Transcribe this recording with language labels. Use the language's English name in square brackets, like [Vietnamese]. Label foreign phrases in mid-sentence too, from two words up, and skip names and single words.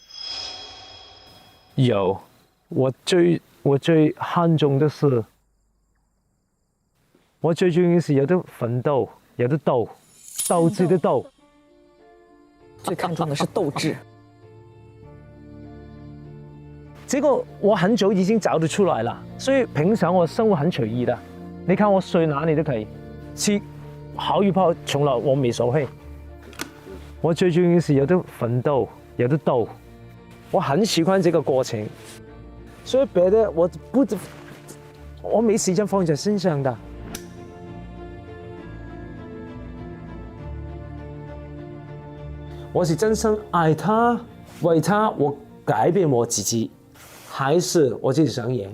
[Chinese] 有，我最看重的是，我最重要是有得奋鬥，有得鬥志的鬥。最看重的是鬥志。这个我很早已经找得出来了，所以平常我生活很隨意的。你看我睡哪里都可以，吃好與不好從來我沒所謂。我最重要是有得奮鬥，有得鬥。我很喜歡這個過程，所以別的我沒時間放在身上的。我是真心愛他，為他我改變我自己，還是我自己想贏？